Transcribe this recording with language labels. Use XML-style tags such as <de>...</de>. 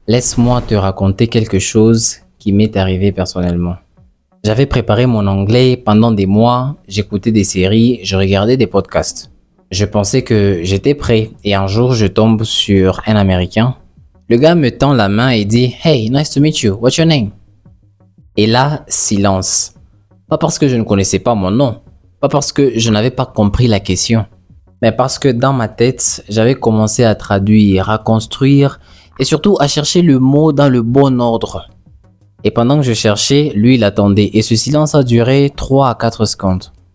<fr>Laisse-moi te raconter quelque chose qui m'est arrivé personnellement. J'avais préparé mon anglais pendant des mois, j'écoutais des séries, je regardais des podcasts. Je pensais que j'étais prêt et un jour je tombe sur un Américain. Le gars me tend la main et dit</fr> <en>"Hey, nice to meet you. What's your name?"</en> <fr>Et là, silence. Pas parce que je ne connaissais pas mon nom, pas parce que je n'avais pas compris la question, mais parce que dans ma tête, j'avais commencé à traduire, à construire et surtout à chercher le mot dans le bon ordre. Et pendant que je cherchais, lui il attendait et ce silence a duré 3 à 4 secondes.</fr>